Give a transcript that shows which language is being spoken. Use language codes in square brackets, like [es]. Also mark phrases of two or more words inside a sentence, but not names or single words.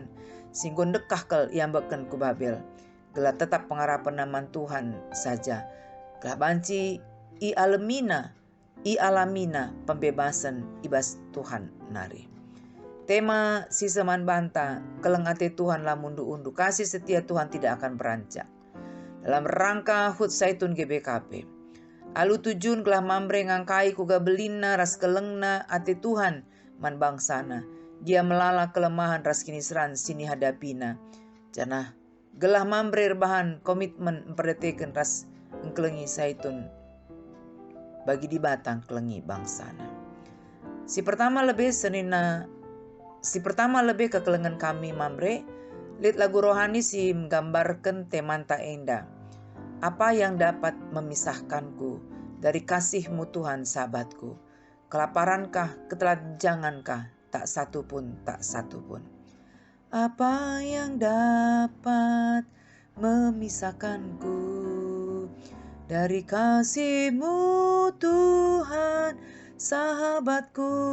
[btx] Singgon dekah kel iambaken ku Babel. Gelah tetap pengarapan naman [id] Tuhan saja. [btx] Gelah banci i alamina pembebasan ibas Tuhan nari. Tema si seman banta, keleng ati Tuhan lah mundu-undu, [id] kasih setia Tuhan tidak akan beranjak. Dalam rangka [btx] Hut Saitun GBKP, alu tujun gelah mambre ngangkai kuga belina ras kelengna ati Tuhan man bangsana. Dia melala kelemahan ras kinisran sini hadapina. Janah gelah mambre rebahan komitmen memperdeteken ras engkelengi Saitun bagi di batang kelengi bangsana. Si pertama lebih kekelengan kami mambre, lit [id] lagu rohani [btx] si menggambarkan temanta enda. [id] Apa yang dapat memisahkanku dari kasihmu Tuhan sahabatku? Kelaparankah, ketelanjangankah? Tak satu pun. Apa yang dapat memisahkanku dari kasihmu Tuhan sahabatku?